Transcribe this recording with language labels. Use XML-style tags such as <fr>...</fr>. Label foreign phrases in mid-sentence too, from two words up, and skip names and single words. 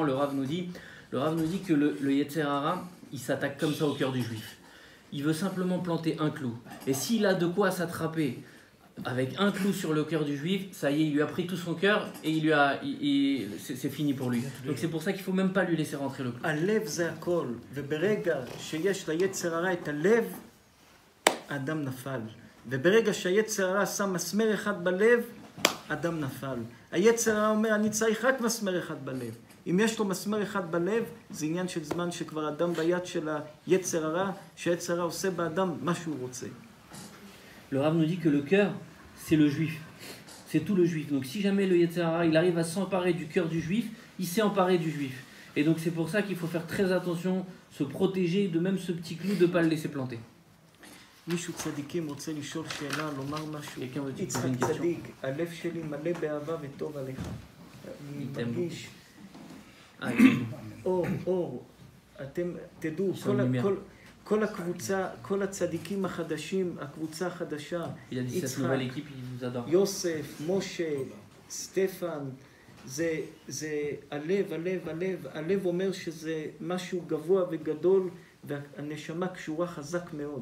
<fr>Le Rav nous dit que le</fr> <he>Yetzer Hara,</he> <fr>il s'attaque comme ça au cœur du juif. Il veut simplement planter un clou. Et s'il a de quoi s'attraper avec un clou sur le cœur du juif, ça y est, il lui a pris tout son cœur et c'est fini pour lui. Donc c'est pour ça qu'il ne faut même pas lui laisser rentrer le clou.</fr> <he>הלב זה הכל, וברגע שיש ליצר הרע את הלב, האדם נפל. וברגע שהיצר הרע שם מסמר אחד בלב, אדם נפל. היצר הרע אומר, אני צריך רק מסמר אחד בלב. אם יש לו מסמר אחד בלב, זה עניין של זמן שכבר אדם ביד של היצר הרע, שהיצר הרע עושה באדם מה שהוא רוצה.</he> <fr>Le Rav nous dit que le cœur, c'est le juif. C'est tout le juif. Donc si jamais le</fr> <he>Yetzer Hara,</he> <fr>il arrive à s'emparer du cœur du juif, il s'est emparé du juif. Et donc c'est pour ça qu'il faut faire très attention, se protéger de même ce petit clou, de ne pas le laisser planter.</fr> <he>מישהו צדיקים רוצה לשאול שאלה, לומר משהו.</he> <fr>Quelqu'un veut te יצחק poser une question?</fr> <he>צדיק, הלב שלי מלא באהבה וטוב עליך. אני מרגיש, אור, אתם תדעו, כל הקבוצה, כל הצדיקים החדשים, הקבוצה החדשה, יצחק, יוסף, משה, סטפן, זה הלב אומר שזה משהו גבוה וגדול, והנשמה קשורה חזק מאוד.</he>